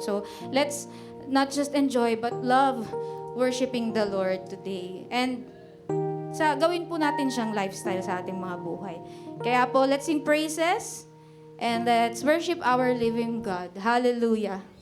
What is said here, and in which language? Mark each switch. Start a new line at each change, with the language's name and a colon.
English: So, let's not just enjoy, but love worshiping the Lord today. And
Filipino: gawin po natin siyang lifestyle sa ating mga buhay. Kaya po,
English: let's sing praises and let's worship our living God. Hallelujah.